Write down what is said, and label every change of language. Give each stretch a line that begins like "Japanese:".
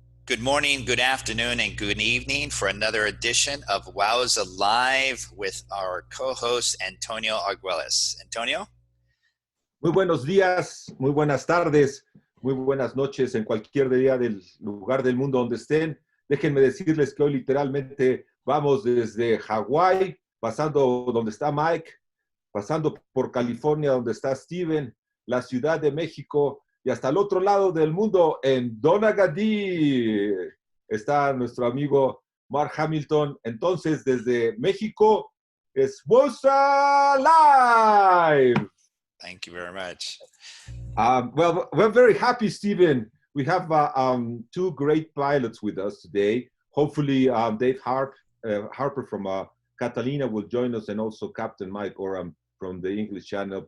English: Good morning, good afternoon, and good evening for another edition of WOWSA Live with our co-host, Antonio Argüelles. Antonio?
Spanish: Muy buenos días, muy buenas tardes, muy buenas noches en cualquier día del lugar del mundo donde estén. Déjenme decirles que hoy literalmente vamos desde Hawái, pasando donde está Mike, pasando por California donde está Steven, la Ciudad de México y hasta el otro lado del mundo en Donagadí está nuestro amigo Mark Hamilton. Entonces desde México es WOWSA Live.
English: Thank you very much. Well, we're very happy, Stephen. We have two great pilots with us today. Hopefully, Dave Harper from Catalina will join us, and also Captain Mike Oram from the English channel.